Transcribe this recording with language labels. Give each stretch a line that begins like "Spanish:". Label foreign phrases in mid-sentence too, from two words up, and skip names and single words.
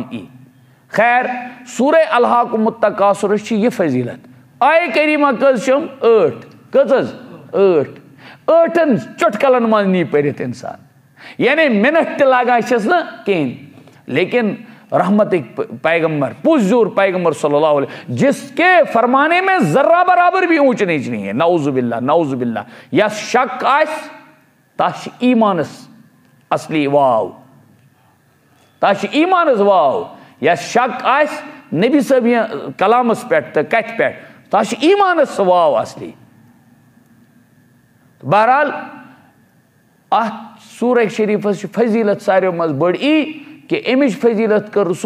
Kashmiri: ای خیر سورہ الحاکم التکاثرس چھِ یہِ فضیٖلت آیے کریٖمہ کٔژ چھِم 8 کٔژ حظ 8 چُٹکلن منٛز نی پٔرِتھ انسان یعنی مِنٹ تہِ لگان چھس نہٕ کِہینۍ لیکن رحمتٕکۍ پیغمبر پُرزیوٗر پیغمبر
Arabic: صلی اللہ علیہ
Urdu: جس کے فرمانے میں ذرہ برابر بھی اونچ نیچ نہیں ہے
Arabic: نعوذ باللہ
Kashmiri: یس شک آسہِ تس چھِ ایمانس اصلی واو تس چھِ ایمانس واو یس شک آسہِ نبی صٲبہِ کلامس پٮ۪ٹھ تہٕ کتھِ پٮ۪ٹھ تس چھِ ایمانس سُہ واو اصلی بہرحال اتھ سورہ شریٖفس چھِ فضیٖلت ساروِیو منٛز بٔڑ ای کہ امِچ فضیٖلت کٔر رسول